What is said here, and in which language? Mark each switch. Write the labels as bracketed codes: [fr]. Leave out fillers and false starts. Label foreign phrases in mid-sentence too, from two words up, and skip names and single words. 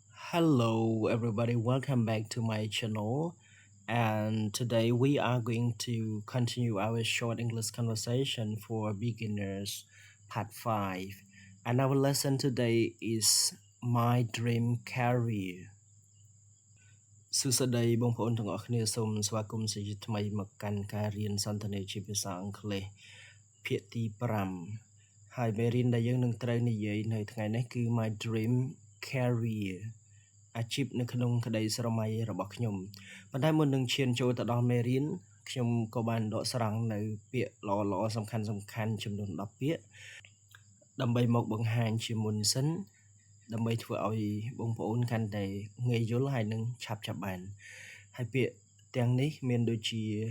[en] Hello, everybody. Welcome back to my channel. And today we are going to continue our short English conversation for beginners, part 5. And our lesson today is My Dream Career. [km] សួស្តីបងប្អូនទាំងអស់គ្នាសូមស្វាគមន៍ជាថ្មីមកកាន់ការរៀនសន្ទនាជាភាសាអង់គ្លេសភាគទី 5ហើយមេរៀនដែលយើងនឹងត្រូវនិយាយនៅថ្ងៃនេះគឺ My Dream Career អាជីពនៅក្នុងក្តីស្រមៃរបស់ខ្ញុំប៉ុន្តែមុននឹងឈានចូលទៅដល់មេរៀនខ្ញុំក៏បានដកស្រង់នៅពាក្យល្អៗសំខាន់ចំនួន10ពាក្យដើម្បីមកបង្ហាញជាមុនសិនដើម្បីធ្វើឲ្យបងប្អូនកាន់តែងាយយល់ហើយនឹងឆាប់បានហើយពាក្យទាំងនេះមានដូចជា